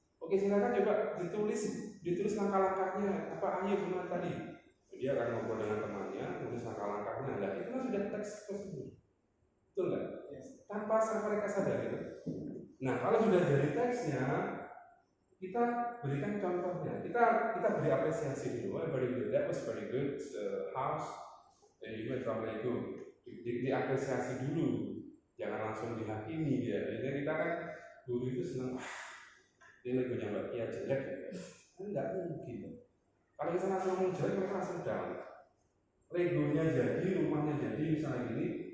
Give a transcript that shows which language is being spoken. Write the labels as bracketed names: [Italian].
[Indonesian] Silakan coba ditulis langkah-langkahnya. Apa ayo gimana tadi? Dia akan ngobrol dengan temannya, tulis langkah-langkahnya. Nah, itu kan sudah teks tersebut. Betul nggak? Yes. Tanpa mereka sadari. Nah, kalau sudah jadi teksnya, kita berikan contohnya. Kita beri apresiasi dulu. [English] Very good. That was very good. House and you went from Lego. [Indonesian] Diapresiasi dulu. Jangan langsung dihakimi ya. Jadi kita kan guru itu senang. Ini Legonya Mbak Kia jelek ya. Enggak mungkin. Kalau kita langsung ngomong jelek, mereka langsung down. Legonya jadi, rumahnya jadi, misalnya gini.